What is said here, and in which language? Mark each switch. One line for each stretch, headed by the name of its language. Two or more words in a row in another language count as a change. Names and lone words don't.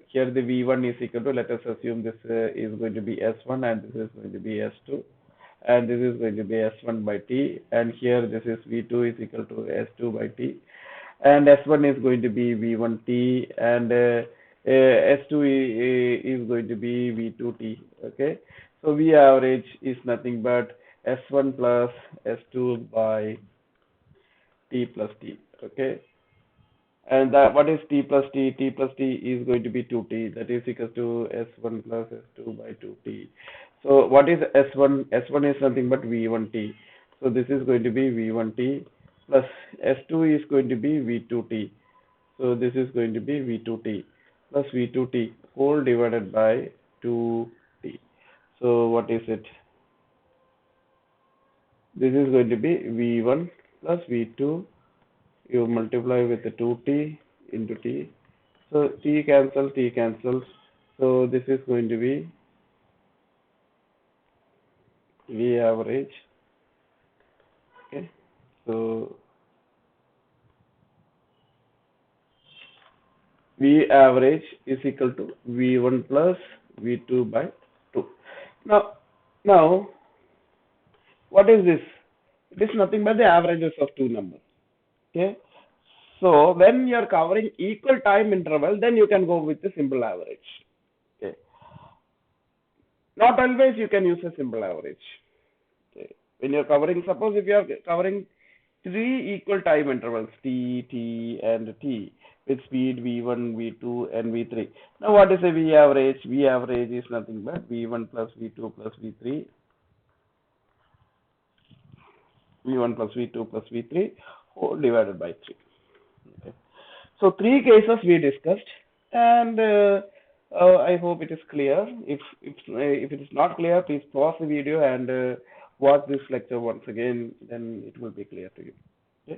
English: Here the v1 is equal to, let us assume this is going to be s1 and this is going to be s2 and this is going to be s1 by t, and here this is v2 is equal to s2 by t, and s1 is going to be v1t, and s2 is going to be v2t. Okay, so v average is nothing but s1 plus s2 by t plus t. Okay, and that, what is t plus t? T plus t is going to be 2t, that is equal to s1 plus s2 by 2t. So what is s1? S1 is nothing but v1t. So this is going to be v1t plus s2 is going to be v2t. So this is going to be v2t plus v2t whole divided by 2t. So what is it? This is going to be v1 plus v2. You multiply with the 2t into t. So t cancels, t cancels. So this is going to be v average. Okay. So v average is equal to v1 plus v2 by 2. Now, what is this? It is nothing but the averages of two numbers. Okay. So when you are covering equal time interval, then you can go with the simple average. Okay. Not always you can use a simple average. Okay. When you are covering, suppose if you are covering three equal time intervals t, t, and t with speed v1, v2, and v3. Now what is a v average? V average is nothing but v1 plus v2 plus v3, v1 plus v2 plus v3 whole divided by 3. Okay. So three cases we discussed, and I hope it is clear. If it is not clear, please pause the video and watch this lecture once again. Then it will be clear to you. Okay.